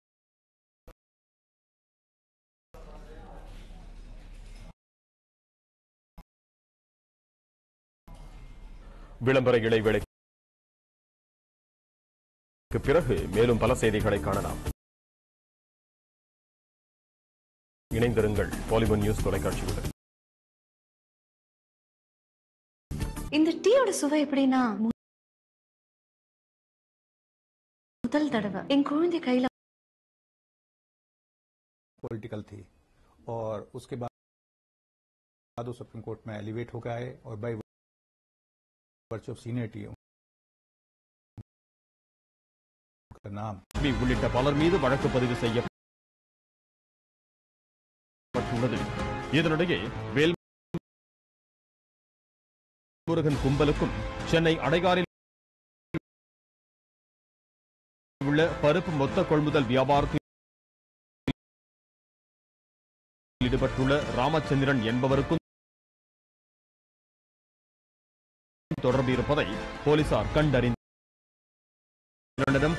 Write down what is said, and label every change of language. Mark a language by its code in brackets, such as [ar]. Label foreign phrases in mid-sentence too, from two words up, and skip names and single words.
[ta] விளம்பர இடைவேளைக்கு பிறகு மேலும் பல செய்திகளை காணலாம். இணைந்திருங்கள் பாலிமர் நியூஸ் தொலைக்காட்சியுடன். இந்த டீயோட சுவை எப்படின்னா முதல் தடவை என் குழந்தை கையில [hi] पॉलिटिकल थी और उसके बाद वो सुप्रीम कोर्ट में एलिवेट हो गए और [en] by virtue of seniority [hi] नाम [ta] உள்ளிட்ட பலர் மீது வழக்கு பதிவு செய்யப்பட்டுள்ளது. இதனிடையே வேல்முருகன் கும்பலுக்கும் சென்னை அடையாறில் உள்ள பருப்பு மொத்த கொள்முதல் வியாபாரத்தில் ஈடுபட்டுள்ள ராமச்சந்திரன் என்பவருக்கும் தொடர்பு இருப்பதை போலீசார் கண்டறிந்தனர்.